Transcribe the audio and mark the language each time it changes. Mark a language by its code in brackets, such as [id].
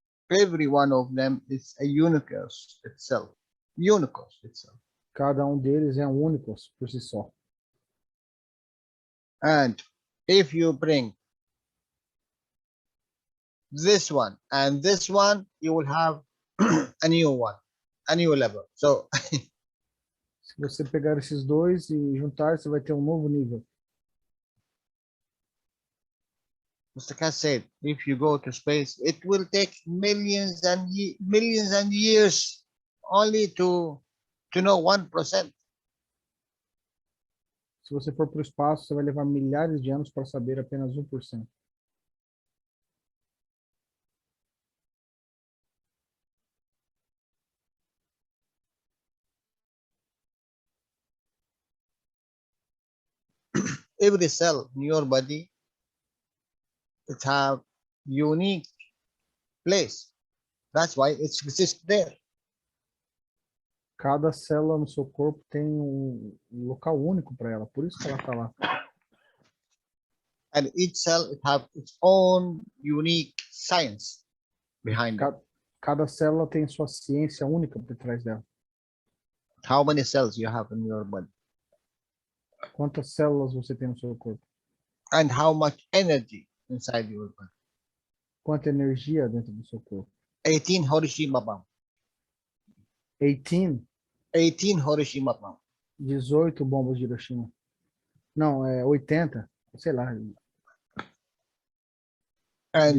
[en] Every one of them is a universe itself. Universe itself. [pt] Cada um deles é um único por si só. [en] And if you bring this one and this one, you will have a new one, a new level. So [pt] Se você pegar esses dois e juntar, você vai ter um novo nível. [en] Mr. Cass said, if you go to space, it will take millions and years only to know 1%. [pt] Se você for para o espaço, você vai levar milhares de anos para saber apenas 1%. [en] Every cell in your body, it have unique place. That's why it exists there. [pt] Cada célula no seu corpo tem um local único para ela, por isso que ela está lá. [en] And each cell it have its own unique science behind it. [pt] Cada célula tem sua ciência única por trás dela. [en] How many cells you have in your body? [pt] Quantas células você tem no seu corpo? [en] And how much energy inside your body? [pt] Quanta energia dentro do seu corpo? [en] 18 Hiroshima bomb. 18 18 Hiroshima bomb. [pt] 18 bombas de Hiroshima. Não, é 80. sei lá. [en] And